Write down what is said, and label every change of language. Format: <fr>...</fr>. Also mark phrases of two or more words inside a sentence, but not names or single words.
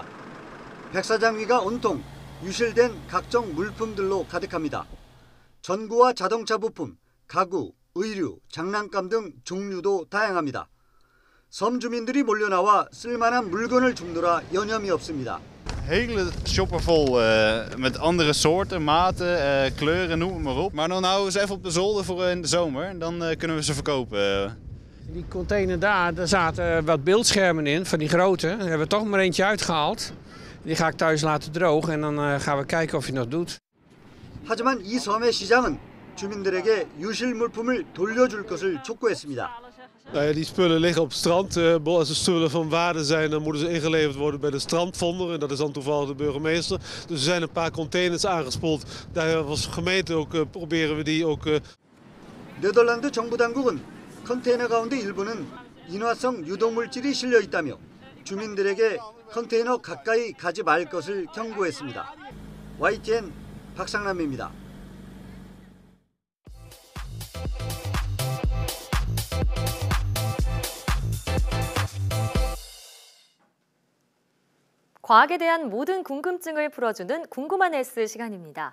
<ko>백사장 위가 온통 유실된 각종 물품들로 가득합니다. 전구와 자동차 부품, 가구, 의류, 장난감 등 종류도 다양합니다. 섬 주민들이 몰려나와 쓸만한 물건을 줍느라 여념이 없습니다.</ko> <nl>Hele shopper vol met andere soorten, maten, kleuren, noem het maar op. Maar dan houden we ze even op de zolder voor in de zomer en dan kunnen we ze verkopen. Die container daar zaten wat beeldschermen in, van die grote. Daar hebben we toch maar eentje uitgehaald. Die ga ik thuis laten drogen en dan gaan we kijken of hij nog doet.</nl> <ko>하지만 이 섬의 시장은 주민들에게 유실 물품을 돌려줄 것을 촉구했습니다.</ko> <nl>Die spullen liggen op het strand. Als er spullen van waarde zijn, dan moeten ze ingeleverd worden bij de strandvonder. En dat is dan toevallig de burgemeester. Dus er zijn een paar containers aangespoeld. Daar als gemeente ook proberen we die ook.</nl> <ko>네덜란드 정부 당국은 컨테이너 가운데 일부는 인화성 유독물질이 실려 있다며 주민들에게 컨테이너 가까이 가지 말 것을 경고했습니다. YTN 박상남입니다. 과학에 대한 모든 궁금증을 풀어주는 궁금한 S 시간입니다.</ko>